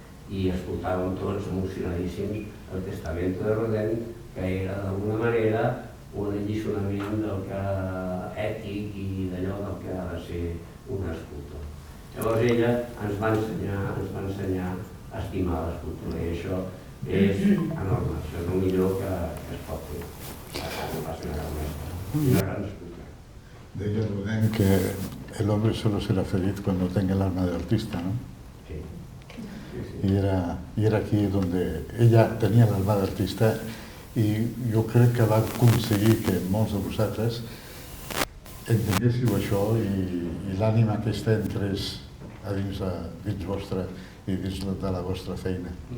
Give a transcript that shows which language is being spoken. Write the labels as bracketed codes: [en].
[ca] I escoltàvem tots emocionadíssims el testamento de Rodin, que era d'alguna manera un alliçonament del que ètic i d'allò del que ha de ser un escultor. Llavors ella ens va ensenyar a estimar l'escultura i això és enorme, això és el millor que es pot fer. No passa una gran mestra, una gran escultura. Deia Rodin que [es] el hombre solo será feliz cuando tenga el alma de artista, ¿no? Sí. Y era aquí donde [ca] ella tenia l'alma d'artista i jo crec que va aconseguir que molts de vosaltres entenguéssiu això i l'ànima aquesta entrés a dins vostra i dins de la vostra feina.